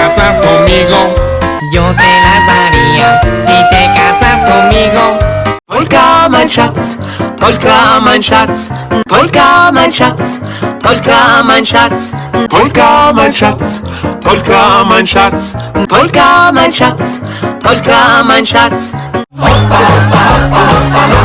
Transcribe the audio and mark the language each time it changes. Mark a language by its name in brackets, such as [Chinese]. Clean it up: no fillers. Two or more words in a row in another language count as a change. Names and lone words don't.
[Spanish] casas conmigo. Yo te las daría si te casas conmigo. [German] Polka, mein Schatz, Polka, mein Schatz, Polka, mein Schatz, Polka, mein Schatz, Polka, mein Schatz, Polka, mein Schatz, Polka, mein Schatz, Polka, mein Schatz. Hoppa, hoppa, hoppa, hoppa.